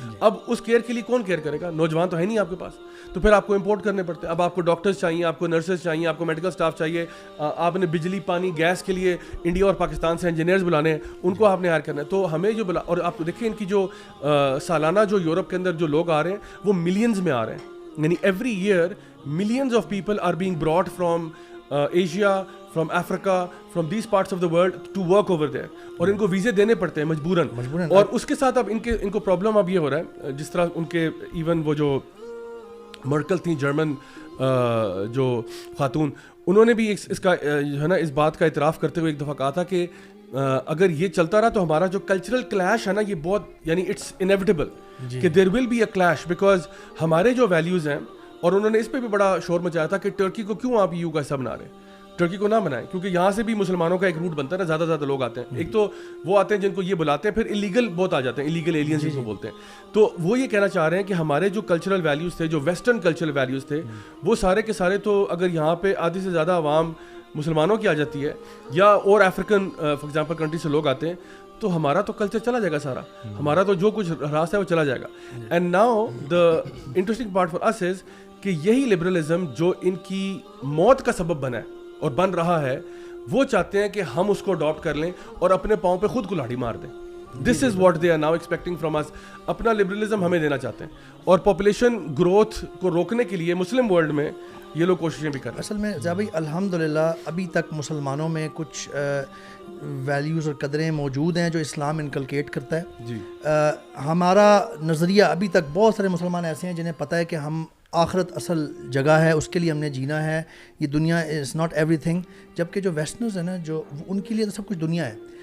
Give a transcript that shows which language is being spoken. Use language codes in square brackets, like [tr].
[ur] اب اس کیئر کے لیے کون کیئر کرے گا؟ نوجوان تو ہے نہیں آپ کے پاس, تو پھر آپ کو امپورٹ کرنے پڑتے ہیں. اب آپ کو ڈاکٹرز چاہیے, آپ کو نرسز چاہیے, آپ کو میڈیکل اسٹاف چاہیے, آپ نے بجلی پانی گیس کے لیے انڈیا اور پاکستان سے انجینئرز بلانے ہیں, ان کو آپ نے ہائر کرنا ہے. تو ہمیں جو اور آپ دیکھیں ان کی جو سالانہ جو یورپ کے اندر جو لوگ آ رہے ہیں وہ ملینز میں آ رہے ہیں. یعنی [en] every year millions of people are being brought from Asia, from Africa, from these parts of the world to work over there, [ur] اور ان کو ویزے دینے پڑتے ہیں مجبوراً. اور اس کے ساتھ اب ان کو پرابلم اب یہ ہو رہا ہے, جس طرح ان کے ایون وہ جو مرکل تھیں جرمن جو خاتون, انہوں نے بھی اس کا جو ہے نا اس بات کا اعتراف کرتے ہوئے ایک دفعہ کہا تھا کہ اگر یہ چلتا رہا تو ہمارا جو کلچرل کلیش ہے نا یہ بہت یعنی [en] it's inevitable [ur] کہ [en] there will be a clash, [ur] because ہمارے جو ویلیوز ہیں. اور انہوں نے اس پہ بھی بڑا شور مچایا تھا کہ ٹرکی کو کیوں آپ یو کا حصہ بنا رہے ہیں, ٹرکی کو نہ بنائیں, کیونکہ یہاں سے بھی مسلمانوں کا ایک روٹ بنتا ہے نا, زیادہ زیادہ لوگ آتے ہیں. ایک تو وہ آتے ہیں جن کو یہ بلاتے ہیں, پھر ایلیگل بہت آ جاتے ہیں, ایلیگل ایلینز جن کو بولتے ہیں. تو وہ یہ کہنا چاہ رہے ہیں کہ ہمارے جو کلچرل ویلیوز تھے, جو ویسٹرن کلچرل ویلیوز تھے, وہ سارے کے سارے تو اگر یہاں پہ آدھی سے زیادہ عوام مسلمانوں کی آ جاتی ہے یا اور افریقن فار ایگزامپل کنٹری سے لوگ آتے ہیں, تو ہمارا تو کلچر چلا جائے گا سارا, ہمارا تو جو کچھ راستہ ہے وہ چلا جائے گا. [en] and now the interesting part for us is [ur] کہ یہی لبرلزم جو ان کی موت کا سبب بنا ہے اور بن رہا ہے, وہ چاہتے ہیں کہ ہم اس کو اڈاپٹ کر لیں اور اپنے پاؤں پہ خود کلاڑی مار دیں. [en] This is what they are now expecting from us. [ur] اپنا لبرلزم ہمیں دینا چاہتے ہیں, اور پاپولیشن گروتھ کو روکنے کے لیے مسلم ورلڈ میں یہ لوگ کوششیں بھی کر رہے ہیں. اصل میں ضیاء بھائی الحمدللہ ابھی تک مسلمانوں میں کچھ ویلیوز اور قدریں موجود ہیں جو اسلام انکلکیٹ کرتا ہے. جی, ہمارا نظریہ ابھی تک بہت سارے مسلمان ایسے ہیں جنہیں پتہ ہے کہ ہم آخرت اصل جگہ ہے, اس کے لیے ہم نے جینا ہے, یہ دنیا [en] Is not everything. [ur] جبکہ جو ویسٹرنز ہیں نا, جو ان کے لیے تو سب کچھ دنیا ہے.